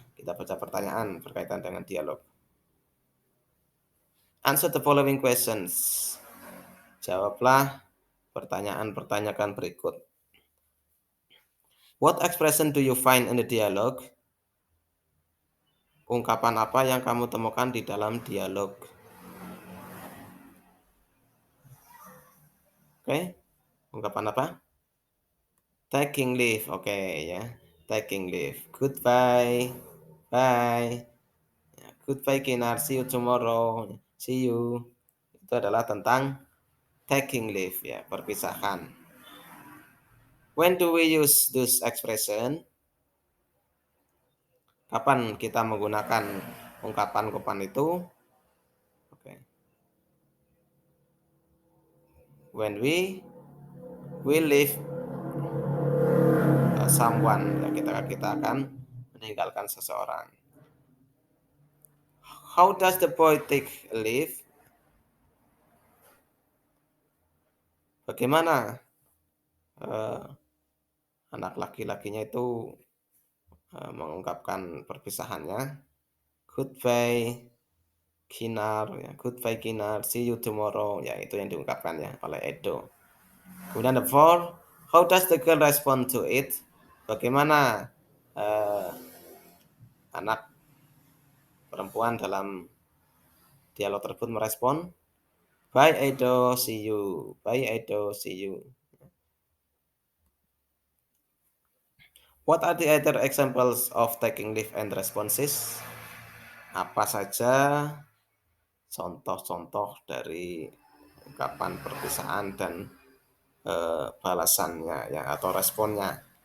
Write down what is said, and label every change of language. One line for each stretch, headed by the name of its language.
Indonesian: Kita baca pertanyaan berkaitan dengan dialog.
English: Answer the following questions.
Indonesian: Jawablah pertanyaan-pertanyaan berikut.
English: What expression do you find in the dialogue?
Indonesian: Ungkapan apa yang kamu temukan di dalam dialog?
English: Oke,
Indonesian: ungkapan apa?
English: Taking leave, oke ya. Taking leave. Goodbye. Bye. Goodbye Kinar, see you tomorrow. See you.
Indonesian: Itu adalah tentang taking leave ya, perpisahan.
English: When do we use this expression?
Indonesian: Kapan kita menggunakan ungkapan-ungkapan itu? Oke.
English: When we leave someone,
Indonesian: ya kita akan meninggalkan seseorang.
English: How does the boy take leave?
Indonesian: Bagaimana anak laki-lakinya itu mengungkapkan perpisahannya?
English: Goodbye Kinar, ya. Goodbye Kinar, see you tomorrow.
Indonesian: Ya, itu yang diungkapkan ya oleh Edo. Kemudian
English: the four, how does the girl respond to it?
Indonesian: Bagaimana anak perempuan dalam dialog tersebut merespon?
English: Bye Edo, see you. Bye Edo, see you. What are the other examples of taking leave and responses?
Indonesian: Apa saja contoh-contoh dari ungkapan perpisahan dan balasannya ya atau responnya.